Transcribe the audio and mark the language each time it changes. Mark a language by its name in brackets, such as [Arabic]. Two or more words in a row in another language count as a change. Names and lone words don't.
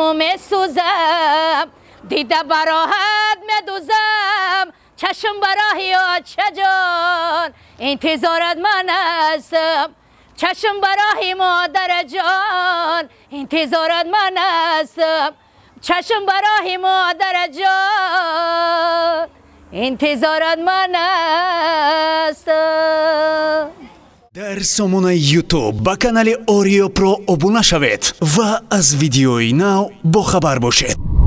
[Persian] و میسوزم دیده براحت میدوزم چشم برای آچه جان انتظارت من هستم چشم برای مادر جان انتظارت من هستم چشم برای مادر جان انتظارت من هستم [Tajik] дар сомонаи YouTube ба канали Орио Про обуна шавед ва аз видеои нав бохабар бошед.